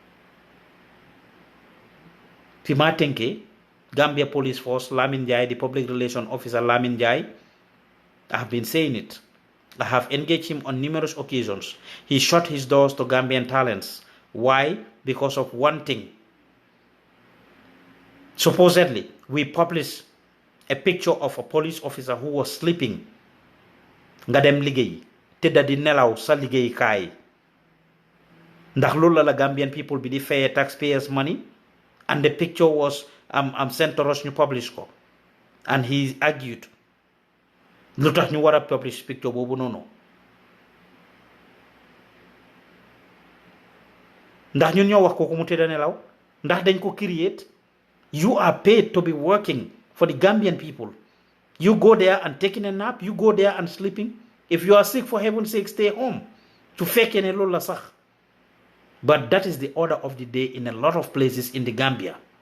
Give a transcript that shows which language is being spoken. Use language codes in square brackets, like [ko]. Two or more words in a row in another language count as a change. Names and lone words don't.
[en] Fima Tenke, Gambia Police Force, Lamin Jai, the public relation officer Lamin Jai, I have been saying it. I have engaged him on numerous occasions. He shut his doors to Gambian talents. Why? Because of one thing. Supposedly, we published a picture of a police officer who was sleeping. [wo] Nga dem liggéey tëdda di nelaw sa liggéey kaay. Ndax loolu la [en] Gambian people [wo] bi di fayé [en] taxpayers money, and the picture was sent to us [wo] ñu publish ko, [en] and he argued [wo] lu tax ñu war a [en] publish picture [wo] boobu noonu. Ndax ñun ñoo wax kooku mu tëdda nelaw, ndax dañ ko create. [en] You are paid to be working for the Gambian people. You go there and taking a nap. You go there and sleeping. If you are sick, for heaven's sake, stay home. To fake any [wo] lola sah. [en] But that is the order of the day in a lot of places in the Gambia.